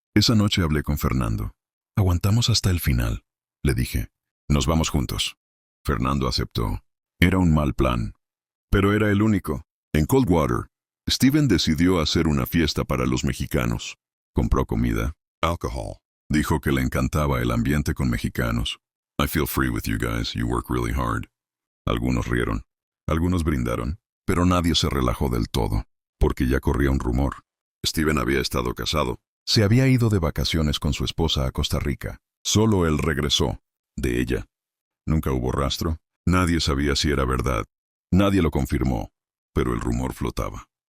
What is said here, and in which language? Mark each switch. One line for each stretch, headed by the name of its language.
Spanish: Esa noche hablé con Fernando. Aguantamos hasta el final, le dije. Nos vamos juntos. Fernando aceptó. Era un mal plan. Pero era el único. En Coldwater, Steven decidió hacer una fiesta para los mexicanos. Compró comida, alcohol. Dijo que le encantaba el ambiente con mexicanos.
English: I feel free with you guys, you work really hard.
Spanish: Algunos rieron, algunos brindaron, pero nadie se relajó del todo, porque ya corría un rumor. Steven había estado casado. Se había ido de vacaciones con su esposa a Costa Rica. Solo él regresó. De ella. Nunca hubo rastro. Nadie sabía si era verdad. Nadie lo confirmó. Pero el rumor flotaba.